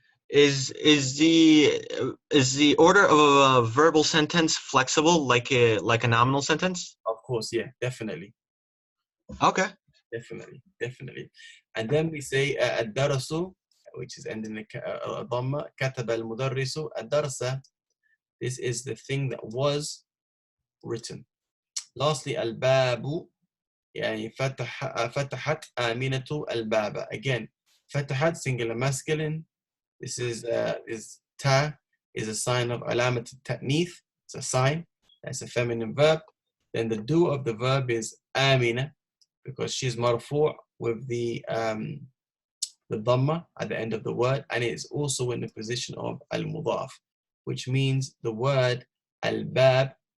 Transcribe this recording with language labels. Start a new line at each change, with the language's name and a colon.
English: Is the order of a verbal sentence flexible like a nominal sentence? Of course, yeah, definitely. Okay. Definitely. And then we say الدرس, which is ending in a dhamma.
Arabic: كتب المدرس الدرس.
English: This is the thing that was written.
Arabic: Lastly, الباب, يعني فتحت آمنة الباب.
English: Again, فتحت singular masculine. This is ta is a sign of alamat ta'nith. It's a sign. That's a feminine verb. Then the do of the verb is amina, because she's marfu' with the dhamma at the end of the word, and it is also in the position of al-mudaf, which means the word al-bab.